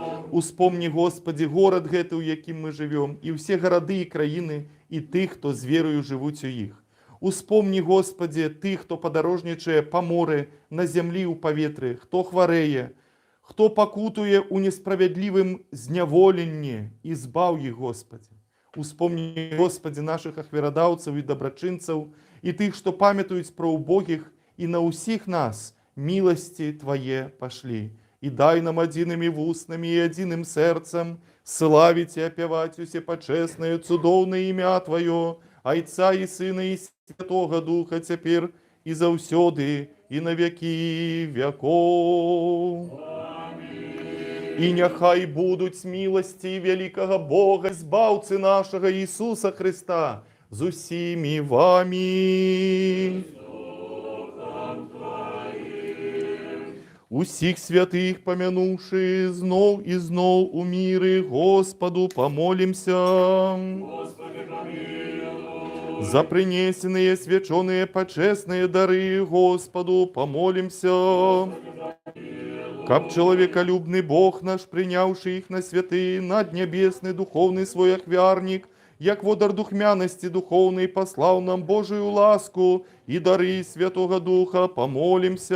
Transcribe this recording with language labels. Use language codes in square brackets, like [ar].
[ru] Успомни, Господи, город гэты, у яким мы живем, и все городы и краины, и тых, кто з верою живуть у їх. [uk] Успомни, Господи, тих, хто подорожничає по морі, на землі у повітрі, хто хвореє, хто покутує у несправедливим зняволенні, і збав їх, Господи. Успомни, Господи, наших ахвярадавців і доброчинців, і тих, що пам'ятають про убогих, і на усіх нас милості Твоє пошли. [ru] И дай нам одинными устными и одним сердцем славить и опевать усепочестное, цудовное имя Твое, Отца и Сына и Святого Духа, теперь и завсёды, и на веки веков. И нехай будуть милости великого Бога, Збавцы нашего Иисуса Христа, [uk] з усіми вами. Усіх святих помянувши, знов і знов у мире Господу помолимся. [ru] Господи, помилуй. За принесенные свяченые почестные дары Господу помолимся. Как человеколюбный Бог наш, принявший их на святые, над небесный духовный свой ахвярник, як водар духмяности духовной послал нам Божию ласку и дары Святого Духа, помолимся.